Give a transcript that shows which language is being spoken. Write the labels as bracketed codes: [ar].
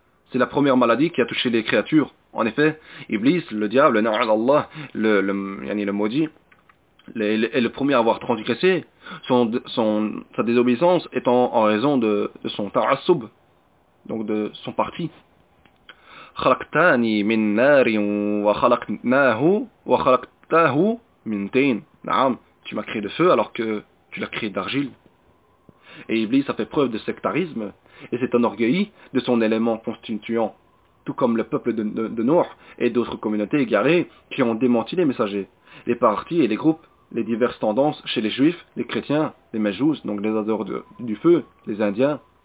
[fr] C'est la première maladie qui a touché les créatures. En effet, Iblis, le diable, na'allah, le maudit, est le premier à avoir transgressé sa désobéissance étant en raison de son ta'assoub, donc de son parti. [ar] خلقتني من نار وخلقته من تين. [fr] نعم, tu m'as créé de feu alors que tu l'as créé d'argile. Et Iblis a fait preuve de sectarisme et s'est enorgueilli de son élément constituant, tout comme le peuple de Noor et d'autres communautés égarées qui ont démenti les messagers, les partis et les groupes, les diverses tendances chez les juifs, les chrétiens, les majous, donc les adorateurs du feu, les indiens.